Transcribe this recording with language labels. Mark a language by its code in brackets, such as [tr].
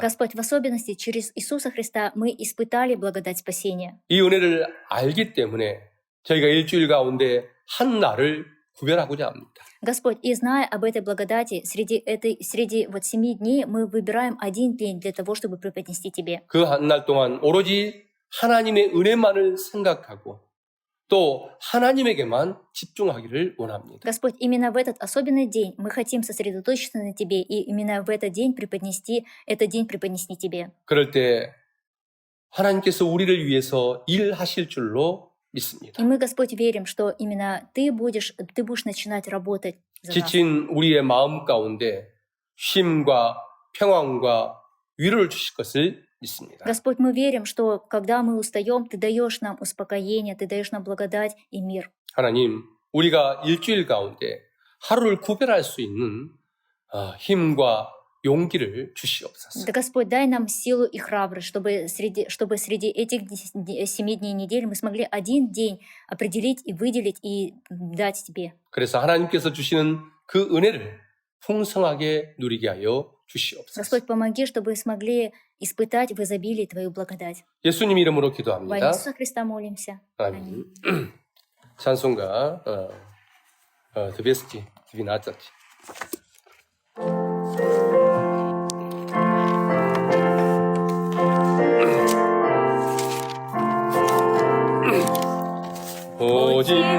[ru] Господь, в особенности через Иисуса Христа мы испытали благодать спасения. [ko] 이 은혜를 알기 때문에 저희가 일주일 가운데 한 날을 구별하고자 합니다. [ru] Господь, и зная об этой благодати, среди вот 7 дней мы выбираем один день для того, чтобы преподнести Тебе. [ko] 그 한 날 동안 오로지 하나님의 은혜만을 생각하고 또 하나님에게만 집중하기를 원합니다. [ru] Господь, именно в этот особенный день мы хотим сосредоточиться на Тебе, и именно в этот день преподнести Тебе. [ko] 그럴 때 하나님께서 우리를 위해서 일하실 줄로 믿습니다. [ru] И мы, Господь, верим, что именно Ты будешь начинать работать за нас. [ko] 지친 우리의 마음 가운데 쉼과 평안과 위로를 주실 것을 믿습니다. [ru] Господь, мы верим, что когда мы устаем, Ты даешь нам успокоение, Ты даешь нам благодать и мир. [ko] 하나님, 우리가 일주일 가운데 하루를 구별할 수 있는 힘과 용기를 주시옵소서. [ru] Да, Господь, дай нам силу и храбрость, чтобы среди этих 7 дней недели мы смогли один день определить и выделить и дать Тебе. [ko] 그래서 하나님께서 주시는 그 은혜를 풍성하게 누리게 하여 주시옵소서. [ru] Господь, помоги, чтобы смогли испытать в изобилии Твою благодать. [ko] 예수님 이름으로 [ru] Во имя [ko] 기도합니다. [ru] Иисуса Христа молимся. [ko] 아멘. 찬송가 [en] The Best, The [ko] 오직